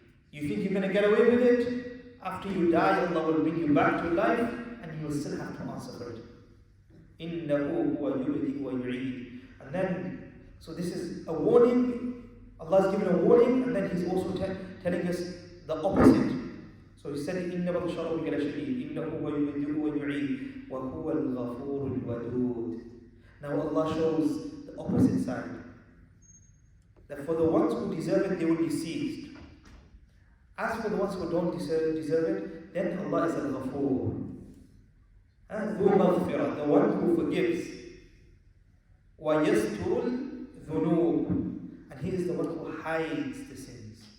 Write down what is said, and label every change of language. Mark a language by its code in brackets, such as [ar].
[en] You think you're going to get away with it? After you die, Allah will bring you back to life, and you will still have to answer for it. [ar] إِنَّهُ هُوَ يُبْدِئُ وَيُعِيدُ. [en] And then, so this is a warning. Allah has given a warning, and then He's also telling us the opposite. So He said, [ar] إِنَّ بَطْشَ رَبِّكَ لَشَدِيدٌ إِنَّهُ هُوَ يُبْدِئُ وَيُعِيدُ وَهُوَ الْغَفُورُ الْوَدُودُ. [en] Now Allah shows the opposite side. That for the ones who deserve it, they will be seized. As for the ones who don't deserve it, then Allah is al-Ghafoor. [ar] ذو مغفرة, [en] the one who forgives. [ar] وَيَسْتُرُ الذُّنُوبِ, [en] and he is the one who hides the sins.